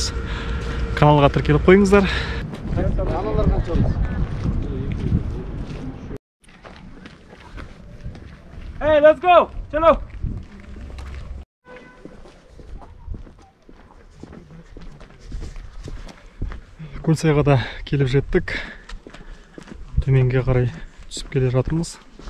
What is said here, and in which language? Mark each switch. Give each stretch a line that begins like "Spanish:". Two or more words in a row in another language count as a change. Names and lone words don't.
Kazakh: Каналға тіркеліп қойыңыздар.
English: Hey, let's go! Чало!
Kazakh: Көлсайға да келіп жеттік. Төменге қарай түсіп келе жатырмыз.